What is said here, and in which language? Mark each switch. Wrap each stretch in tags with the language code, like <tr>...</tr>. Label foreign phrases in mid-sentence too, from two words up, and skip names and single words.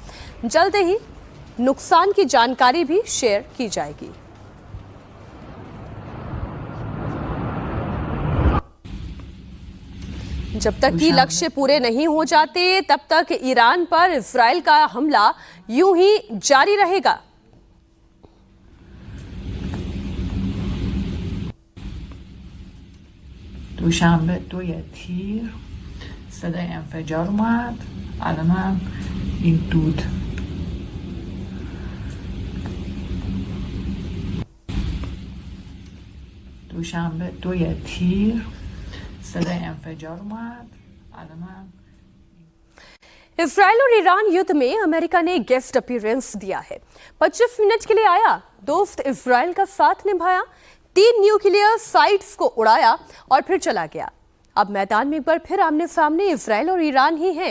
<hi>जल्द ही नुकसान की जानकारी भी शेयर की जाएगी। जब तक कि लक्ष्य पूरे नहीं हो जाते तब तक ईरान पर इजराइल का हमला यूं ही जारी रहेगा।</hi> <fa>دوشنبه 2 تیر صدای انفجار اومد. الانم این دود دوشنبه 2 تیر صدای انفجار اومد. الانم</fa> <hi>इजराइल और ईरान युद्ध में अमेरिका ने</hi> <en>guest appearance</en> <hi>दिया है। 25 मिनट के लिए आया, दोस्त इजराइल का साथ निभाया, 3</hi> <en>nuclear sites</en> <hi>को उड़ाया और फिर चला गया। अब मैदान में एक बार फिर आमने सामने इजराइल और ईरान ही है।</hi>